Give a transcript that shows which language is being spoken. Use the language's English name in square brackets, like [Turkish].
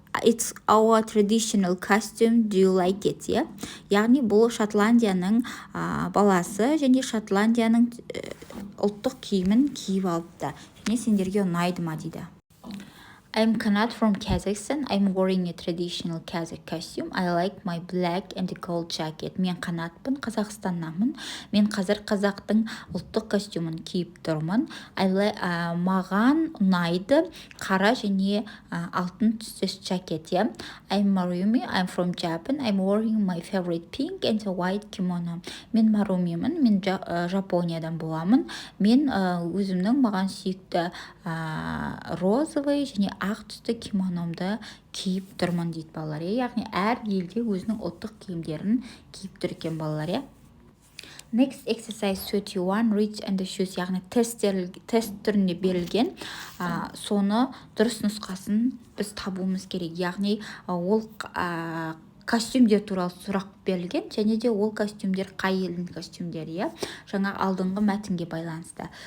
[English] It's our traditional costume. Do you like it? [Kazakh] Яғни бұл Шотландияның баласы және Шотландияның ұлттық киімін киіп алыпты. Және сендерге ұнайды ма дейді. [English] I'm Kanat from Kazakhstan. I'm wearing a traditional Kazakh costume. I like my black and gold jacket. [Kazakh] Мен Канатпын, Қазақстаннанмын. Мен қазір қазақтың ұлттық костюмын киіп тұрмын. Маған ұнайды қара және алтын түсті жакет. [English] I'm Marumi. I'm from Japan. I'm wearing my favorite pink and white kimono. [Kazakh] Мен Марумимын. Мен Жапониядан боламын. Мен өзімнің маған сүйікті розовый және ақ түсті кимономды киіп тұрмын дейді балалар. Яғни әр елде өзінің ұлттық киімдерін киіп тұр екен балалар. [English] Next exercise 31, read and choose. [Kazakh] Яғни тест түрінде берілген, соны дұрыс нұсқасын біз табуымыз керек. Яғни ол костюмдер туралы сұрақ берілген, және де ол костюмдер қай елдің костюмдері, жаңа алдыңғы мәтінге байланысты.